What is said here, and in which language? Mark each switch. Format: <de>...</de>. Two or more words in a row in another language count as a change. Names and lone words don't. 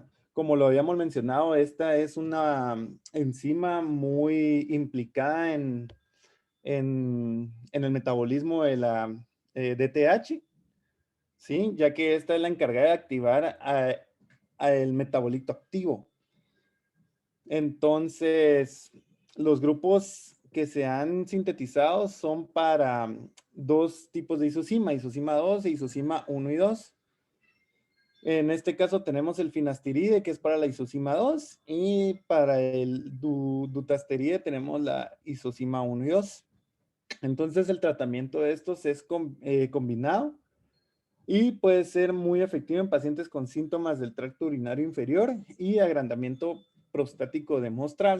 <es>Como lo habíamos mencionado, esta es una enzima muy implicada en el metabolismo de la DTH, ¿sí? Ya que esta es la encargada de activar el metabolito activo. Entonces, los grupos que se han sintetizado son para dos tipos de isocima 2 e isocima 1 y 2. En este caso tenemos el finasteride, que es para la isocima 2, y para el dutasteride tenemos la isocima 1 y 2. Entonces, el tratamiento de estos es combinado y puede ser muy efectivo en pacientes con síntomas del tracto urinario inferior y agrandamiento prostático demostrable.</es>